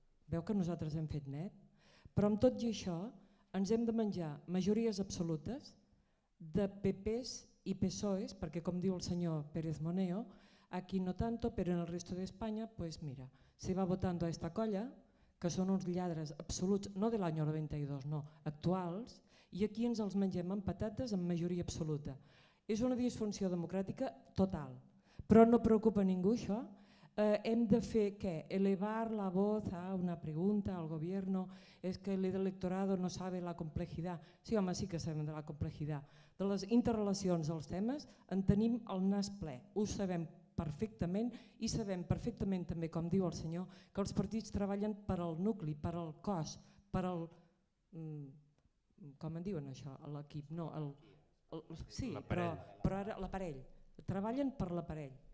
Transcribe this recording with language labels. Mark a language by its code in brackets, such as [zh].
[ca] Veu que nosaltres hem fet net? Però amb tot i això ens hem de menjar majories absolutes de PPs i PSOEs, perquè com diu el senyor Pérez Moneo, [es] aquí no tanto, pero en el resto de España, pues mira, se va votando a esta [ca] colla, que són uns lladres absoluts, no de l'any 92, no, actuals, i aquí ens els mengem amb patates amb majoria absoluta. És una disfunció democràtica total, però no preocupa ningú això. Hem de fer què? [es] Elevar la voz a una pregunta al gobierno, es que el electorado no sabe la complejidad. [ca] Sí, home, sí que sabem de la complejidad. De les interrelacions dels temes en tenim el nas ple, ho sabem perfectament i sabem perfectament també, com diu el senyor, que els partits treballen per al nucli, per al cos, per al... com en diuen això? L'equip, no, sí, però ara l'aparell. Treballen per l'aparell.